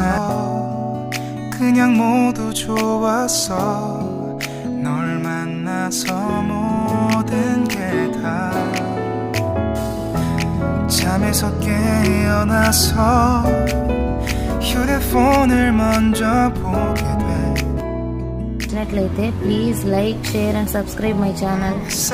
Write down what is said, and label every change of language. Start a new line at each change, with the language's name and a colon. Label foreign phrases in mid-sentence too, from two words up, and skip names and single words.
Korean: 그냥 모두 좋았어. 널 만나서 모든 게 다 잠에서 깨어나서 휴대폰을 먼저 보게 돼.
English: నచ్చినట్లయితే please like, share and subscribe my channel.